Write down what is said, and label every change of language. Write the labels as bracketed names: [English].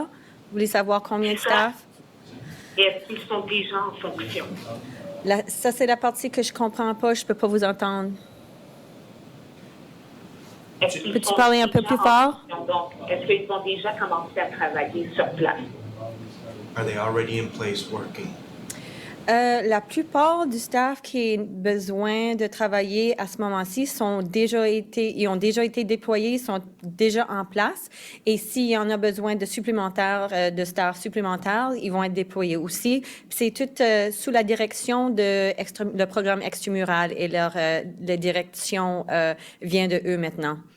[French] Vous voulez savoir combien de staff? Et est-ce qu'ils sont déjà en fonction? Ça, c'est la partie que je comprends pas, je peux pas vous entendre. Peux-tu parler un peu plus fort? Donc, est-ce qu'ils ont déjà commencé à travailler sur place? [English] Are they already in place working? [French] La plupart du staff qui a besoin de travailler à ce moment-ci ils ont déjà été déployés, sont déjà en place. Et s'il y en a besoin de staff supplémentaires, ils vont être déployés aussi. C'est tout sous la direction le programme extramural et la direction vient de eux maintenant.